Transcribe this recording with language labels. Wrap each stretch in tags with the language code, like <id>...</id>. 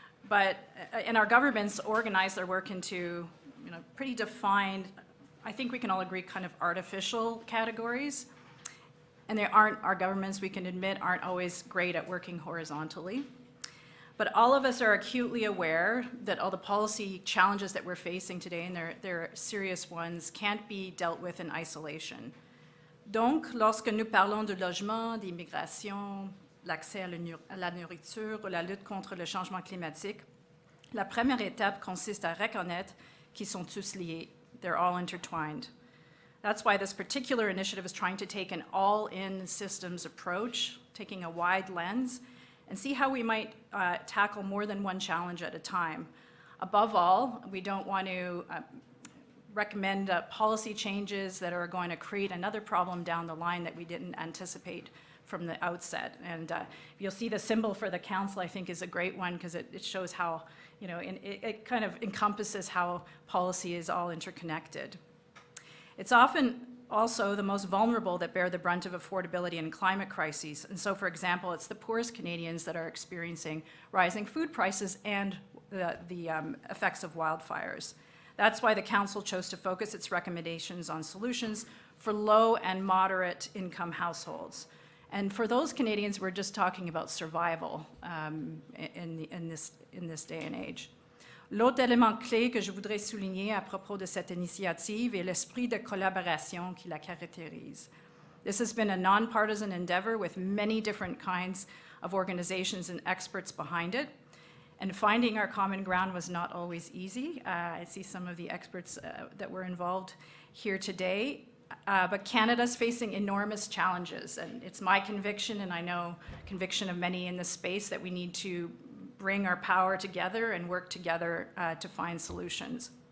<en>And our governments organize their work into, pretty defined, I think we can all agree, kind of artificial categories. And our governments, we can admit, aren't always great at working horizontally. But all of us are acutely aware that all the policy challenges that we're facing today, and they're serious ones, can't be dealt with in isolation.</en> <fr>Donc, lorsque nous parlons de logement, d'immigration, l'accès à la nourriture ou la lutte contre le changement climatique, la première étape consiste à reconnaître qu'ils sont tous liés.</fr> <en>They're all intertwined. That's why this particular initiative is trying to take an all-in systems approach, taking a wide lens, and see how we might tackle more than one challenge at a time. Above all, we don't want to recommend policy changes that are going to create another problem down the line that we didn't anticipate from the outset. And you'll see the symbol for the council, I think, is a great one because it shows how, it kind of encompasses how policy is all interconnected. It's often also the most vulnerable that bear the brunt of affordability and climate crises. And so, for example, it's the poorest Canadians that are experiencing rising food prices and the effects of wildfires. That's why the Council chose to focus its recommendations on solutions for low and moderate income households. And for those Canadians, we're just talking about survival in this day and age.</en> <fr>L'autre élément clé que je voudrais souligner à propos de cette initiative est l'esprit de collaboration qui la caractérise.</fr> <en>This has been a nonpartisan endeavor with many different kinds of organizations and experts behind it. And finding our common ground was not always easy. I see some of the experts that were involved here today. But Canada's facing enormous challenges. And it's my conviction, and I know conviction of many in this space, that we need to bring our power together and work together to find solutions.</en>